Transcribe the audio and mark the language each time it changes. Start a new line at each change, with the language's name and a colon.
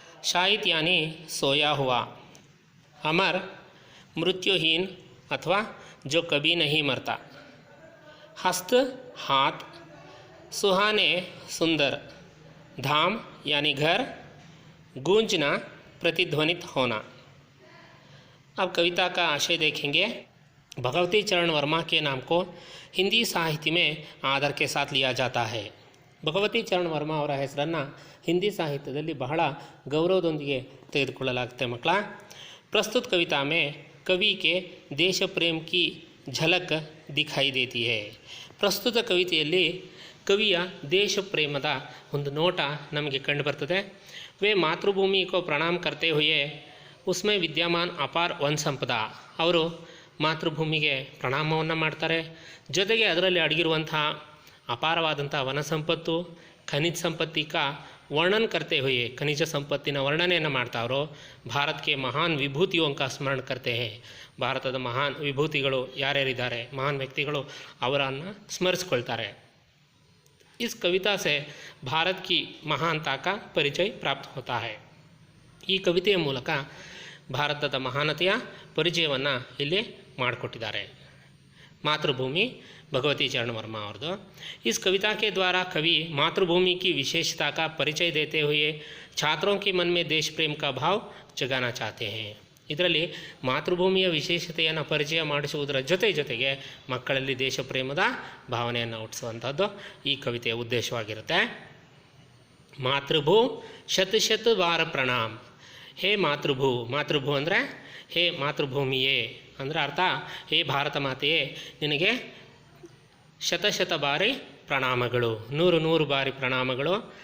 Hindi: शाहिद यानी सोया हुआ, अमर मृत्युहीन अथवा जो कभी नहीं मरता, हस्त हाथ, सुहाने सुंदर, धाम यानी घर, गूंजना प्रतिध्वनित होना। अब कविता का आशय देखेंगे। भगवती चरण वर्मा के नाम को हिंदी साहित्य में आदर के साथ लिया जाता है।
Kannada: ಭಗವತಿ ಚರಣ್ ವರ್ಮಾ ಅವರ ಹೆಸರನ್ನು ಹಿಂದಿ ಸಾಹಿತ್ಯದಲ್ಲಿ ಬಹಳ ಗೌರವದೊಂದಿಗೆ ತೆಗೆದುಕೊಳ್ಳಲಾಗುತ್ತೆ ಮಕ್ಕಳ।
Hindi: प्रस्तुत कविता में कवि के देश प्रेम की झलक दिखाई देती है.
Kannada: ಪ್ರಸ್ತುತ ಕವಿತೆಯಲ್ಲಿ ಕವಿಯ ದೇಶ ಪ್ರೇಮದ ಒಂದು ನೋಟ ನಮಗೆ ಕಂಡುಬರ್ತದೆ.
Hindi: वे मातृभूमि को प्रणाम करते हुए उसमें विद्यमान अपार वन संपदा,
Kannada: ಅವರು ಮಾತೃಭೂಮಿಗೆ ಪ್ರಣಾಮವನ್ನು ಮಾಡ್ತಾರೆ. ಜೊತೆಗೆ ಅದರಲ್ಲಿ ಅಡಗಿರುವಂತಹ ಅಪಾರವಾದಂಥ ವನ ಸಂಪತ್ತು, ಖನಿಜ ಸಂಪತ್ತಿ
Hindi: का वर्णन करते हुए
Kannada: ಖನಿಜ ಸಂಪತ್ತಿನ ವರ್ಣನೆಯನ್ನು ಮಾಡ್ತಾ ಅವರು ಭಾರತಕ್ಕೆ ಮಹಾನ್ ವಿಭೂತಿयों का ಸ್ಮರಣ
Hindi: करते हैं.
Kannada: ಭಾರತದ ಮಹಾನ್ ವಿಭೂತಿಗಳು ಯಾರ್ಯಾರಿದ್ದಾರೆ, ಮಹಾನ್ ವ್ಯಕ್ತಿಗಳು, ಅವರನ್ನು ಸ್ಮರಿಸ್ಕೊಳ್ತಾರೆ.
Hindi: इस कविता से भारत की महानता का परिचय प्राप्त होता है.
Kannada: ಈ ಕವಿತೆಯ ಮೂಲಕ ಭಾರತದ ಮಹಾನತೆಯ ಪರಿಚಯವನ್ನು ಇಲ್ಲಿ ಮಾಡಿಕೊಟ್ಟಿದ್ದಾರೆ.
Hindi: मातृभूमि भगवती चरण वर्मा
Kannada: ಅವ್ರದ್ದು.
Hindi: इस कविता के द्वारा कवि मातृभूमि की विशेषता का परिचय देते हुए छात्रों के मन में देश प्रेम का भाव जगाना चाहते हैं.
Kannada: ಇದರಲ್ಲಿ ಮಾತೃಭೂಮಿಯ ವಿಶೇಷತೆಯನ್ನು ಪರಿಚಯ ಮಾಡಿಸುವುದರ ಜೊತೆಗೆ ಮಕ್ಕಳಲ್ಲಿ ದೇಶ ಪ್ರೇಮದ ಭಾವನೆಯನ್ನು ಹುಟ್ಟಿಸುವಂಥದ್ದು ಈ ಕವಿತೆಯ ಉದ್ದೇಶವಾಗಿರುತ್ತೆ. ಮಾತೃಭೂ ಶತಶತ ಬಾರ ಪ್ರಣಾಮ್. ಹೇ ಮಾತೃಭೂ, ಮಾತೃಭೂ ಅಂದರೆ ಹೇ ಮಾತೃಭೂಮಿಯೇ ಅಂದರೆ ಅರ್ಥ, ಹೇ ಭಾರತ ಮಾತೆಯೇ ನಿನಗೆ ಶತಶತ ಬಾರಿ ಪ್ರಣಾಮಗಳು, 100 ಬಾರಿ ಪ್ರಣಾಮಗಳು.